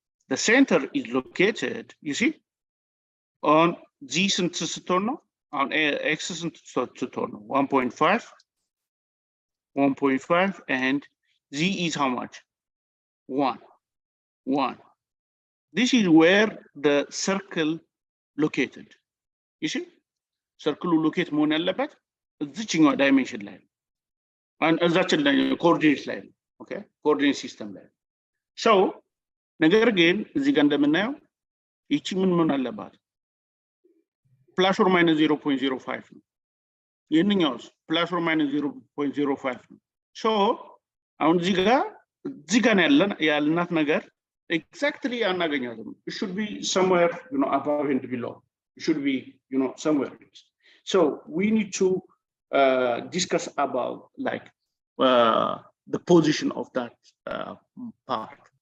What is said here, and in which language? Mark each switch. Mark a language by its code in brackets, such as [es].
[en] The center is located, you see, on z centrotorno, on x centrotorno, 1.5, and z is how much? 1. This is where the circle located. You see, circle locate [am] መሆን ያለበት እዚህኛው dimension ላይ and እዛችን ላይ coordinate ላይ okay, coordinate system ላይ so ነገር ግን እዚህ ጋር እንደምናየው ይቺ ምን መሆን አለባት? [en] plus or minus 0.05 ነው። [am] ይሄንኛውስ [en] plus or minus 0.05 ነው። so [am] አሁን እዚህ ጋር ያልናት ነገር [en] exactly [am] አናገኛትም። [en] it should be somewhere, you know, above and below. It should be, you know, somewhere. So we need to discuss about like the position of that part.